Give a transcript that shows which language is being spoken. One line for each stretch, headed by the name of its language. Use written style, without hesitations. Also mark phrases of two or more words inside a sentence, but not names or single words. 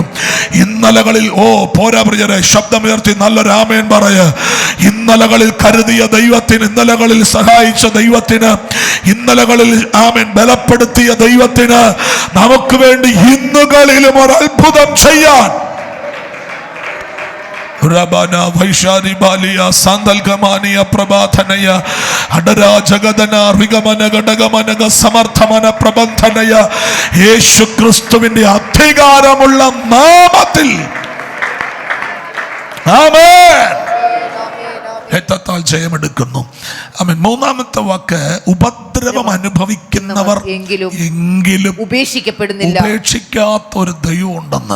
Malayalam: ഇന്നലകളിൽ പോരാ പ്രിയരെ, ശബ്ദമുയർത്തി നല്ലൊരു ആമേൻ പറയ. ഇന്നലകളിൽ കരുതിയ ദൈവത്തിന്, ഇന്നലകളിൽ സഹായിച്ച ദൈവത്തിന്, ഇന്നലകളിൽ ബലപ്പെടുത്തിയ ദൈവത്തിന് നമുക്ക് വേണ്ടി ഇന്നുകളിലും ഒരു അത്ഭുതം ചെയ്യാൻ ರಬನ ವೈಶಾರಿ ಬಾಲಿಯ ಸಾಂದಲ್ಗಮಾನಿಯ ಪ್ರಭಾತನಯ ಅಡರ ಜಗದನ ರಿಗಮನ ಗಡಗಮನಗ ಸಮರ್ಥಮನ പ്രബന്ധനയ യേശു ക്രിസ്തുവിന്റെ അധികാരമുള്ള നാമത്തിൽ ആമേൻ. രക്തത്താൽ ജയമെടുക്കുന്നു. ആമേൻ. മൂന്നാമത്തെ വാക്ക് ഉപദ്രവം അനുഭവിക്കുന്നവർ എങ്കിലും ഉപേക്ഷിക്കാത്ത ഒരു ദൈവം ഉണ്ടെന്ന്.